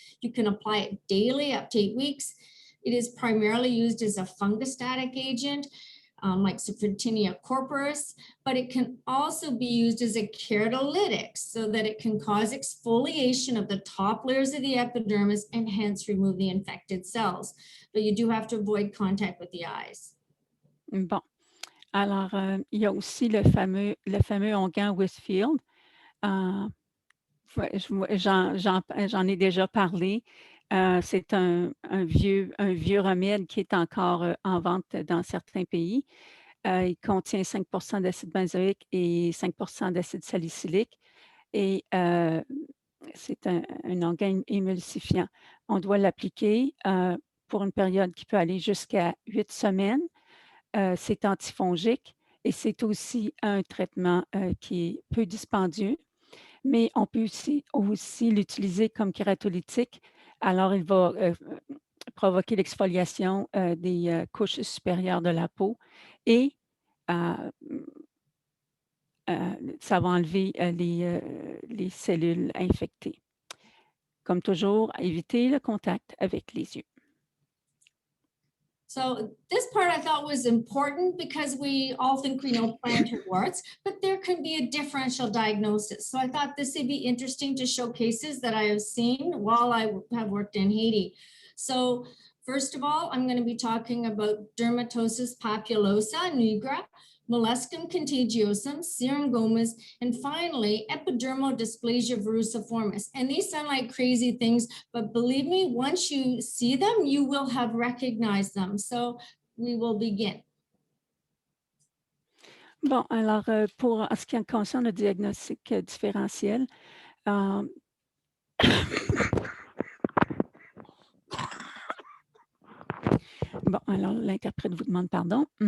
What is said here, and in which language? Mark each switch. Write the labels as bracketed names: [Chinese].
[English] You can apply it daily up to 8 weeks. It is primarily used as a fungostatic agent, like Sophritinia corporis, but it can also be used as a keratolytic so that it can cause exfoliation of the top layers of the epidermis and hence remove the infected cells. But you do have to avoid contact with the eyes. [French] Bon. Alors, il y a aussi le fameux onguent Whitfield. J'en ai déjà parlé. C'est un vieux remède qui est encore en vente dans certains pays. Il contient 5% d'acide benzoïque et 5% d'acide salicylique. Et c'est un organe émulsifiant. On doit l'appliquer pour une période qui peut aller jusqu'à 8 semaines. C'est antifongique et c'est aussi un traitement qui est peu dispendieux, mais on peut aussi l'utiliser comme kératolytique. Alors, il va provoquer l'exfoliation des couches supérieures de la peau et euh, ça va enlever les cellules infectées. Comme toujours, éviter le contact avec les yeux. [English] So this part I thought was important because we all think we know plantar warts, but there can be a differential diagnosis. So I thought this would be interesting to show cases that I have seen while I have worked in Haiti. So first of all, I'm going to be talking about dermatosis papulosa nigra, molluscum contagiosum, syringomas, and finally, epidermal dysplasia verruciformis. And these sound like crazy things, but believe me, once you see them, you will have recognized them. So we will begin. [French] Bon, alors, pour en ce qui concerne le diagnostic différentiel, bon, alors l'interprète vous demande pardon.